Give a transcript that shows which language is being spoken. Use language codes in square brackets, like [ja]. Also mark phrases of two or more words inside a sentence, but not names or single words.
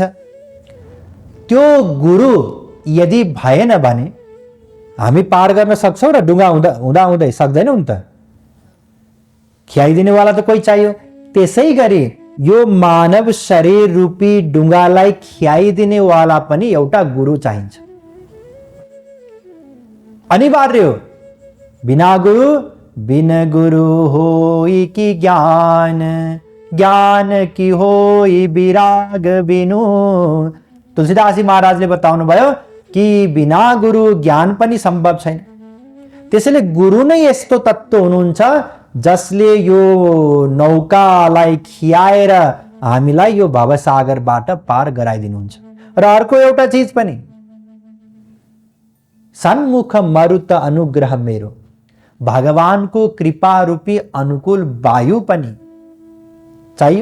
[ne] त्यो गुरु यदि भएन भने हामी पार गर्न सक्छौँ र डुङ्गा हुँदा हुँदै सक्दैनौँ नि त। ख्याइदिने वाला त कोही चाहियो। त्यसै गरी यो मानव शरीर रूपी डुङ्गालाई ख्याइदिने वाला पनि एउटा गुरु चाहिन्छ, अनिवार्य हो। [awa] बिना गुरु होई कि ज्ञान, ज्ञान की होई विराग बिनु। [ne] तुलसीदास महाराजले बताउनु भयो कि बिना गुरु ज्ञान पनि सम्भव छैन। त्यसैले गुरु नै यस्तो तत्त्व हुनुहुन्छ जसले यो नौकालाई खियाएर हामीलाई यो भवसागरबाट पार गराइदिनुहुन्छ। र अर्को एउटा चीज पनि, [awa] सन्मुख मरुत अनुग्रह मेरो, [ne] भगवानको कृपा रूपी अनुकूल वायु पनि चाहियो।